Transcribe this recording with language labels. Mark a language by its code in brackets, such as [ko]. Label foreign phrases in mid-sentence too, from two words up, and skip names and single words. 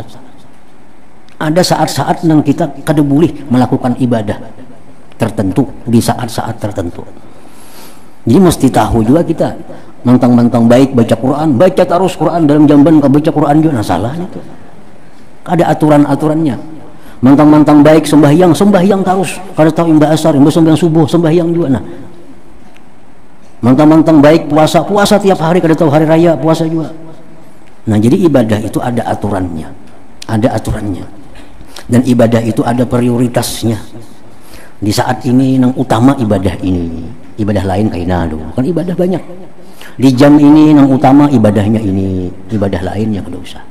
[bjn] Ada saat-saat yang kita kada boleh melakukan ibadah tertentu di saat-saat tertentu. Jadi mesti tahu juga kita mentang-mentang baik baca Quran, baca terus Quran dalam jamban kau baca Quran juga, nah salah itu. Ada aturan-aturannya. Mentang-mentang baik sembahyang terus, kada tahu imbah asar, imbah sembahyang subuh, sembahyang juga. Nah, mentang-mentang baik puasa tiap hari, kada tahu hari raya puasa juga. Nah, jadi ibadah itu ada aturannya. Dan ibadah itu ada prioritasnya. Di saat ini yang utama ibadah ini, ibadah lain kaina dulu. Kan ibadah banyak. Di jam ini yang utama ibadahnya ini, ibadah lain yang kada usah.